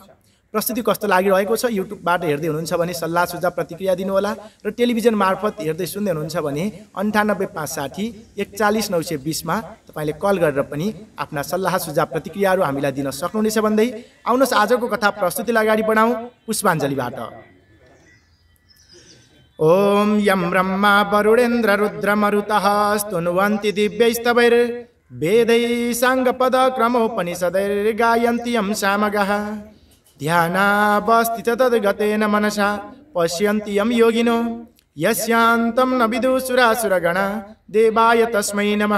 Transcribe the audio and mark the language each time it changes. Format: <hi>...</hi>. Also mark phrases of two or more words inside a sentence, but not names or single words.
<ne>प्रस्तुति कस्तो लागिरहेको छ? युट्युबबाट हेर्दै हुनुहुन्छ भने सल्लाह सुझाव प्रतिक्रिया दिनुहोला र टेलिभिजन मार्फत हेर्दै सुन्दै हुनुहुन्छ भने 9856 41920 मा तपाईँले कल गरेर पनि आफ्ना सल्लाह सुझाव प्रतिक्रियाहरू हामीलाई दिन सक्नुहुनेछ भन्दै आउनुहोस् आजको कथा प्रस्तुतिलाई अगाडि बढाउँ पुष्पाञ्जलीबाट।</ne> <sa>ओम यम ब्रह्मा वरुणेन्द्र रुद्र मरुतः स्तुन्वन्ति दिव्यैस्तवैर् वेदै साङ्गपद क्रमोपनिषदैर्गायन्ति यं सामगः ध्यानावस्थित तद्गतेन मनसा पश्यन्ति यं योगिनो यस्यान्तं न विदुसुरासुरगणा देवाय तस्मै नमः।</sa>